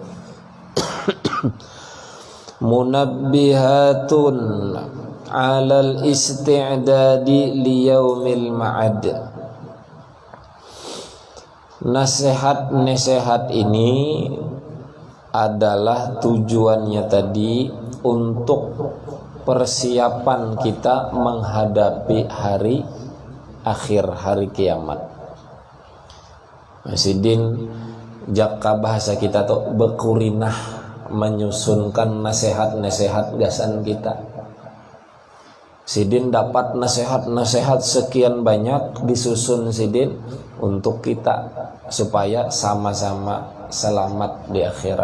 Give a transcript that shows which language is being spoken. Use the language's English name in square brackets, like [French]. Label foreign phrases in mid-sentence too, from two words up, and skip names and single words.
[Arabic] منبهات على الاستعداد ليوم المعاد. [Indonesian] Nasihat ini adalah tujuannya tadi untuk persiapan kita menghadapi hari akhir, hari kiamat. [Banjar] Sidin jaka bahasa kita tuh bekurinah menyusunkan nasihat-nasihat gasan kita. [Indonesian] Sidin dapat nasihat-nasihat sekian banyak disusun Sidin untuk kita supaya sama-sama selamat di akhirat.